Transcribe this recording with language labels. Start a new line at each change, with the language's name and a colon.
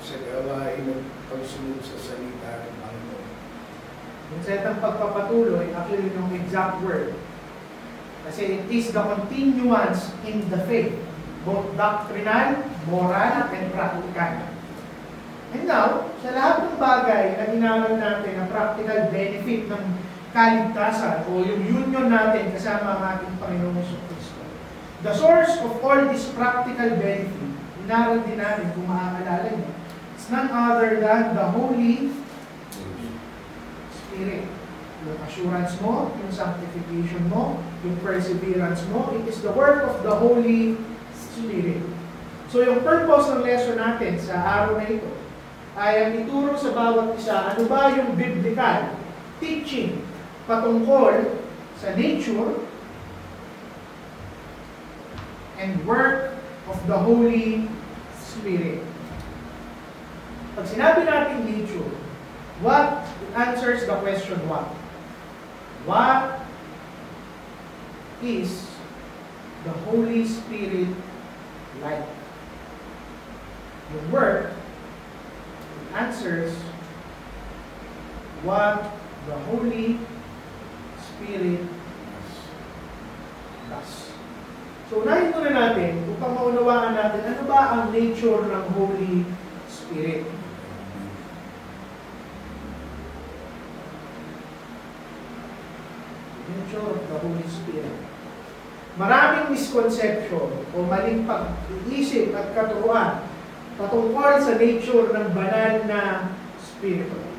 Filipino: sa gawain ng pagsunod sa salita ng Panginoon. Yung setang pagpapatuloy, actually yung exact word. Kasi
English: it is the continuance in the faith, both doctrinal, moral, and practical. And now,
Filipino: sa lahat ng bagay na inaral natin ang practical benefit ng kaligtasan o yung union natin kasama ang ating Panginoong Jesucristo,
English: the source of all this practical benefit,
Filipino: inaral din natin kung maaalala niyo,
English: it's none other than the Holy Spirit.
Filipino: Yung assurance mo, yung sanctification mo, yung perseverance mo,
English: it is the work of the Holy Spirit.
Filipino: So yung purpose ng lesson natin sa araw na ito ay ang ituro sa bawat isa, ano ba yung biblical teaching patungkol sa
English: nature and work of the Holy Spirit.
Filipino: Pag sinabi natin
English: nature, what answers the question what? What is the Holy Spirit like?
Filipino: Yung
English: work answers what the Holy Spirit does.
Filipino: So, unahin muna natin, upang maunawaan natin, ano ba ang nature ng Holy Spirit?
English: Nature of the Holy Spirit.
Filipino: Maraming misconception o maling pag-iisip at katuruan patungkol sa nature ng banal na Spirito.